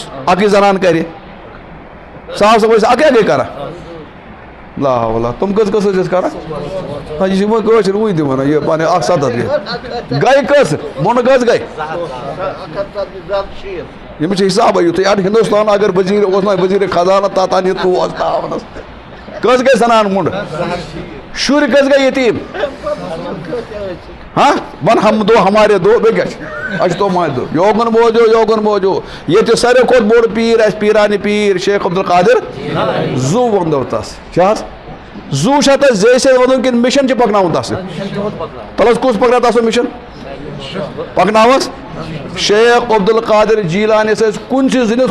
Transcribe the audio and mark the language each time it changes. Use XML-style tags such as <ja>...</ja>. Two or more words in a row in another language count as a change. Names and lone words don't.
<ks>اکٕے زنان کرِ صاحب صٲب ٲسۍ اکے گٔے کران</ks> <ar>لا حول</ar> <ks>تِم کٔژ کٔژ ٲسۍ کران یہِ چھِ وۄنۍ کٲشِر وٕنۍ تہِ وَنان یہِ پنٕنۍ 170 گٔے کٔژ مۄنٛڈٕ کٔژ گٔے ییٚمِس چھِ حِسابٕے یُتھُے اَدٕ ہِندوستان اگر ؤزیٖر اوس نا ؤزیٖرِ خزانہ تتھ اَنہِ توس تاونس کٔژ گٔے زنان مۄنٛڈٕ شُرۍ کٔژ گٔے یتیٖم ہاں ون</ks> <ur>ہم دو ہمارے دو</ur> <ks>بیٚیہِ کیٛاہ چھِ اَسہِ چھُ تۄمانہِ دۄہ یوکُن بوزو ییٚتہِ ساروی کھۄتہٕ بوٚڑ پیٖر آسہِ پیٖرانہِ پیٖر شیخ عبدالقادر زوٗ ووٚنو تس چھِ حظ زوٗ چھا تتھ زیٚیہِ سۭتۍ وَنُن کِنہٕ مِشن چھِ پکناوُن تس تَلہٕ حظ کُس پکناو تس سُہ مِشن پکناوس شیخ عبدالقادر جیٖلانِس ٲسۍ کُنسٕے زٔنِس</ks>